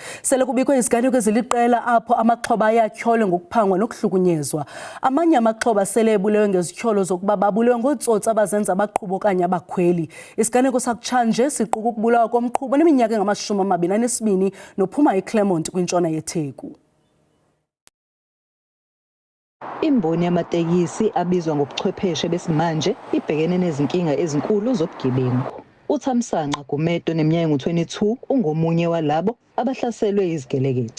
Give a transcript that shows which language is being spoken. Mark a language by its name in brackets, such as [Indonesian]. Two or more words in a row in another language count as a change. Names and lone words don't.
[Xhosa] Sele kubikho iziganeko eziliqela apho amaxhoba ayatyholwe ngokuphangwa nokuhlukunyezwa. Amanye amaxhoba sele ebulewe ngezityholo zokuba babulewe ngootsotsi abazenza abaqhubi okanye abakhweli. Isiganeko sakutshanje siquka ukubulawa komqhubi neminyaka engama-22 nophuma eClermont kwintshona yeTheku. [Zulu] Imboni yamatekisi abizwa ngobuchwepheshe besimanje ibhekene nezinkinga ezinkulu zobugebengu. uThamsanqa Gumede oneminyaka engu-22 ungomunye walabo abahlaselwe izigelekeqe.